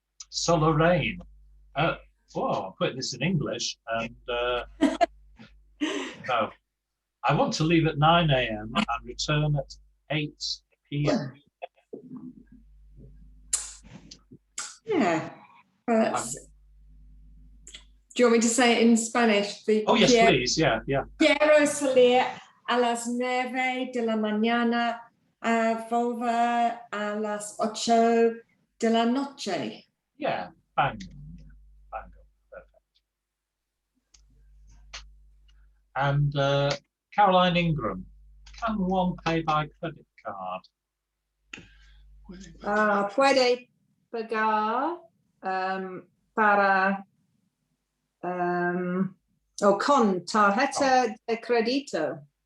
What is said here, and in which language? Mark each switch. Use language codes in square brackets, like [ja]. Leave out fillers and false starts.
[en] So Lorraine, I'll put this in English, and so I want to leave at 9 a.m. and return at 8 p.m. Yeah. Do you want me to say it in Spanish? Oh, yes, please. Yeah. [es] Quiero salir a las 9 de la mañana, volver a las 8 de la noche. [en] Yeah, bang. Perfect. And Caroline Ingram, can one pay by credit card? [es] Puede pagar para con tarjeta de crédito.